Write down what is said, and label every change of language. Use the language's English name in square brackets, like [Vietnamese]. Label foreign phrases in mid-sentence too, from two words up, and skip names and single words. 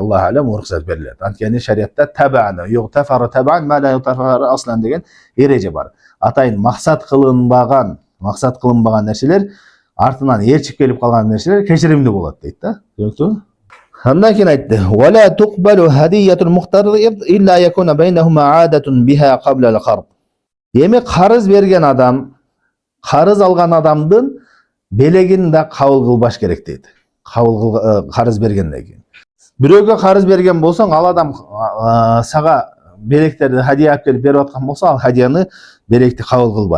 [Arabic] الله أعلم, [Kyrgyz] уруксат берилет. Анткени шариатта [Arabic] تبعا يغتفر تبعا ما لا يغتفر أصلا [Kyrgyz] деген эреже бар. Атайын максат кылынбаган нерселер, артынан ээрчип келип калган нерселер кечиримдүү болот дейт да. Түшүнүктүбү? Андан кийин айтты: [Arabic] "ولا تقبل هدية المقترض إلا يكون بينهما عادة بها قبل القرض." [Kyrgyz] Эми карыз берген адам, карыз алган адамдын белегин да кабыл кылбаш керек дейт. Карыз бергенден кийин. Бирөөгө карыз берген болсоң, ал адам сага белектерди хадия алып келип берип аткан болсо, ал хадияны, белекти кабыл кылбай.